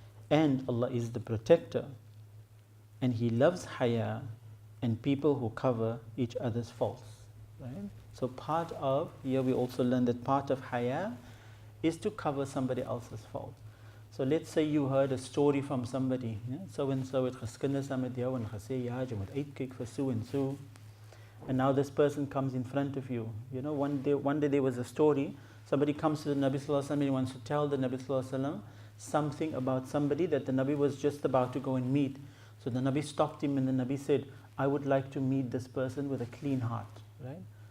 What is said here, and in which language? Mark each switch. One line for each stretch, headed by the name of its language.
English: And Allah is the protector. And He loves haya and people who cover each other's faults. Right? So here we also learn that part of haya is to cover somebody else's fault. So let's say you heard a story from somebody. So and so
Afrikaans: het geskinders aan met jou en gesê, ja, jy moet uitkyk vir
English: so and so. And now this person comes in front of you. One day there was a story. Somebody comes to the Nabi Sallallahu Alaihi Wasallam and wants to tell the Nabi Sallallahu Alaihi Wasallam something about somebody that the Nabi was just about to go and meet. So the Nabi stopped him and the Nabi said, I would like to meet this person with a clean heart. Right?